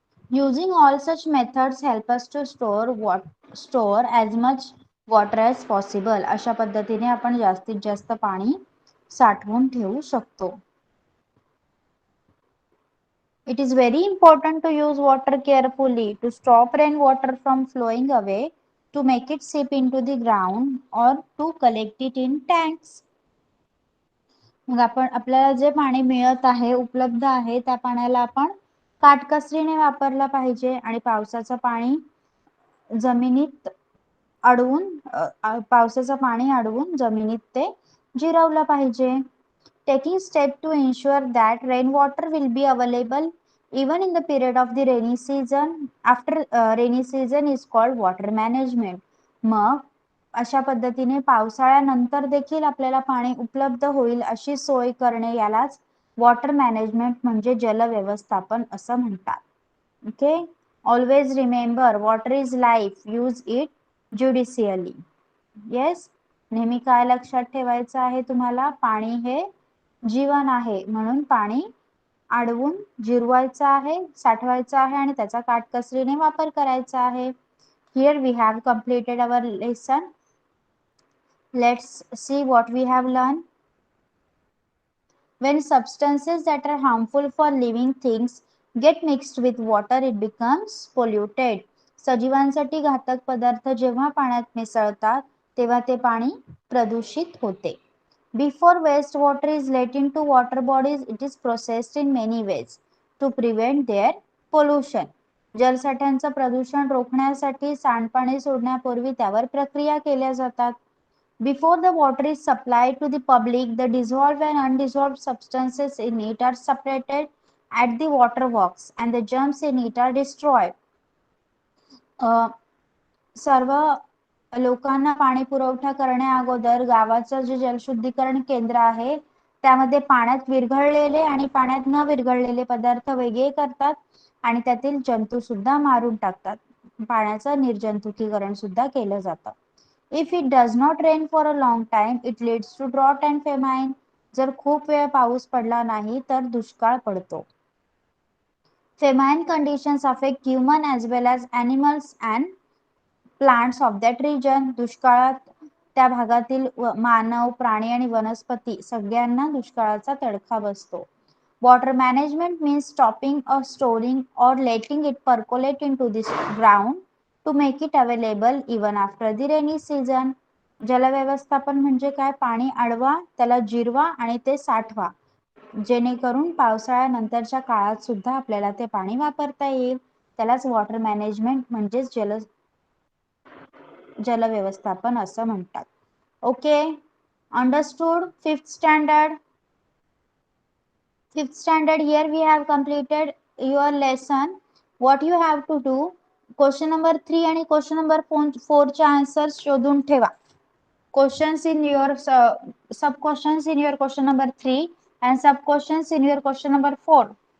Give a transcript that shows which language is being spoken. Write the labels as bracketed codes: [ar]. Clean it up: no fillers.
[en] Using all such methods help us to store as much water as possible. [mr] अशा पद्धतीने आपण जास्तीत जास्त पाणी साठवून ठेवू शकतो. [en] It is very important to use water carefully to stop rainwater from flowing away, to make it seep into the ground or to collect it in tanks. [mr] मग आपण आपल्याला जे पाणी मिळत आहे उपलब्ध आहे त्या पाण्याला आपण काटकसरीने वापरला पाहिजे आणि पावसाचं पाणी जमिनीत अडवून पावसाचं पाणी अडवून जमिनीत ते जिरवलं पाहिजे. [en] Taking steps to ensure that rainwater will be available Even in the period of the rainy season, after rainy season is called water management. [mr] मग अशा पद्धतीने पावसाळ्यानंतर देखील आपल्याला पाणी उपलब्ध होईल अशी सोय करणे यालाच वॉटर मॅनेजमेंट म्हणजे जल व्यवस्थापन असं म्हणतात. [en] Okay, always remember water is life, use it judiciously. [mr] Yes, नेहमी काय लक्षात ठेवायचं आहे तुम्हाला, पाणी हे जीवन आहे, म्हणून पाणी अडवून जिरवायचं आहे, साठवायचं आहे आणि त्याचा काटकसरीने वापर करायचा आहे. [en] Here we have completed our lesson. Let's see what we have learned. When substances that are harmful for living things get mixed with water, it becomes polluted. [mr] सजीवांसाठी घातक पदार्थ जेव्हा पाण्यात मिसळतात तेव्हा ते पाणी प्रदूषित होते. [en] Before wastewater is let into water bodies, it is processed in many ways to prevent their pollution. [mr] जलसाठ्यांचं प्रदूषण रोखण्यासाठी सांडपाणी सोडण्यापूर्वी त्यावर प्रक्रिया केल्या जातात. [en] Before the water is supplied to the public, the dissolved and undissolved substances in it are separated at the water works and the germs in it are destroyed. [mr] सर्व लोकांना पाणी पुरवठा करण्या अगोदर गावाचं जे जलशुद्धीकरण केंद्र आहे त्यामध्ये पाण्यात विरघळलेले आणि पाण्यात न विरघळलेले पदार्थ वेगळे करतात आणि त्यातील जंतू सुद्धा मारून टाकतात. पाण्याचं निर्जंतुकीकरण सुद्धा केलं जातं. [en] If it does not rain for a long time it leads to drought and famine. [mr] जर खूप वेळ पाऊस पडला नाही तर दुष्काळ पडतो. [en] Famine conditions affect human as well as animals and plants of that region. [mr] दुष्काळात त्या भागातील मानव, प्राणी आणि वनस्पती सगळ्यांना दुष्काळाचा तडका बसतो. [en] Water management means stopping or storing or letting it percolate into the ground to make it available even after the rainy season. [mr] जलव्यवस्थापन म्हणजे काय, पाणी अडवा, त्याला जिरवा आणि ते साठवा, जेणेकरून पावसाळ्यानंतरच्या काळात सुद्धा आपल्याला ते पाणी वापरता येईल. त्यालाच वॉटर मॅनेजमेंट म्हणजेच जलव्यवस्थापन असं म्हणतात. [en] Okay, understood. Fifth standard, here we have completed your lesson. What you have to do, question number 3 आणि question number 4 चे answers [mr] शोधून ठेवा. [en] Questions in your sub questions in your question number 3 and sub questions in your question number 4.